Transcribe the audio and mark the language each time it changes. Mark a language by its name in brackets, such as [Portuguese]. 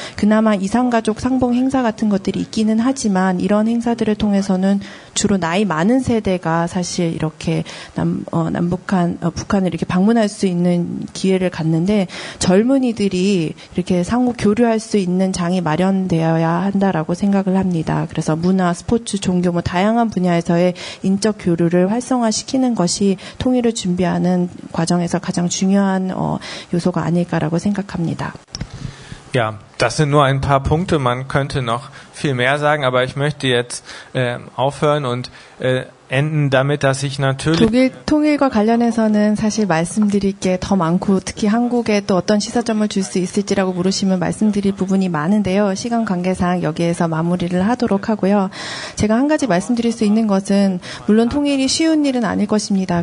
[Korean] 그나마 이산가족 상봉 행사 같은 것들이 있기는 하지만 이런 행사들을 통해서는 주로 나이 많은 세대가 사실 이렇게 북한을 이렇게 방문할 수 있는 기회를 갖는데 젊은이들이 이렇게 상호 교류할 수 있는 장이 마련되어야 한다라고 생각을 합니다. 그래서 문화, 스포츠, 종교 뭐 다양한 분야에서의 인적 교류를 활성화시키는 것이 통일을 준비하는 과정에서 가장 중요한 요소가 아닐까라고 생각합니다. [German] Ja, das sind nur ein paar Punkte. Man könnte noch viel mehr sagen, aber ich möchte jetzt aufhören und enden damit, dass ich natürlich [Korean] 독일 통일과 관련해서는 사실 말씀드릴 게 더 많고 특히 한국에 또 어떤 시사점을 줄 수 있을지라고 물으시면 말씀드릴 부분이 많은데요. 시간 관계상 여기에서 마무리를 하도록 하고요. 제가 한 가지 말씀드릴 수 있는 것은 물론 통일이 쉬운 일은 아닐 것입니다.